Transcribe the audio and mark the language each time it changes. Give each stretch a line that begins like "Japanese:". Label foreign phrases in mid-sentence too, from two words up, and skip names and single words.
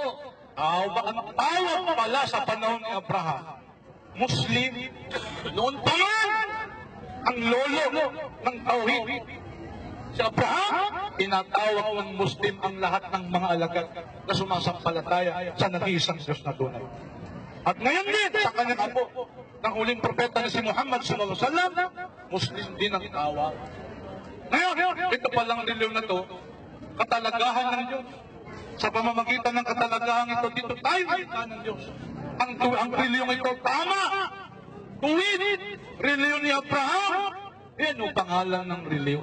Filipino: Ang tawag pala sa panahon ni Abraham, Muslim, noon pa man, ang lolo ng tauhid. Si Abraham, tinatawag ng Muslim ang lahat ng mga alagad na sumasampalataya sa nag-iisang Diyos na tunay. At ngayon din, sa kanyang apo, ng huling propeta na si Muhammad
Arabic: صلى الله عليه وسلم,
Filipino: Muslim din ang tawag. Ngayon, ito palang reliyon na to, katalagahan ng Diyos. Sa pamamagitan ng katalagahan ito, dito tayo nakita ng Diyos. Ang reliyon ito, tama! Tuwid! Reliyon ni Abraham, Anong pangalan ng reliyon?